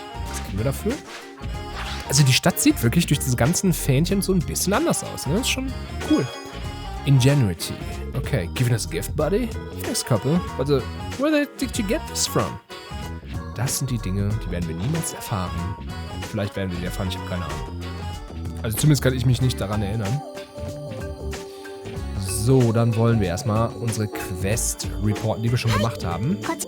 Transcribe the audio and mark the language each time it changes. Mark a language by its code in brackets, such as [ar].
[de] Was kriegen wir dafür? Also die Stadt sieht wirklich durch diese ganzen Fähnchen so ein bisschen anders aus, ne? Das ist schon cool. [en] Ingenuity. Okay, giving us a gift, buddy? Thanks, couple. But where did you get this from? [de] Das sind die Dinge, die werden wir niemals erfahren. Vielleicht werden wir die erfahren, ich habe keine Ahnung. Also zumindest kann ich mich nicht daran erinnern. So, dann wollen wir erstmal unsere Quest reporten, die wir schon gemacht haben.